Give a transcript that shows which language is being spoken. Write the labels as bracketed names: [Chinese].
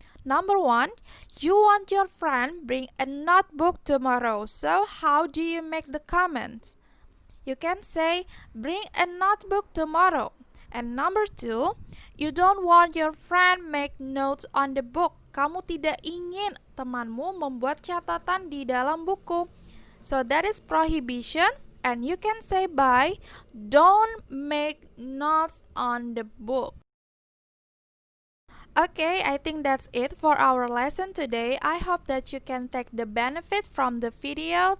[English] Number 1, you want your friend bring a notebook tomorrow. So how do you make the comment? You can say, bring a notebook tomorrow. And number 2, you don't want your friend make notes on the book. [Indonesian] Kamu tidak ingin temanmu membuat catatan di dalam buku. [English] So that is prohibition. And you can say by, don't make notes on the book. Okay, I think that's it for our lesson today. I hope that you can take the benefit from the video.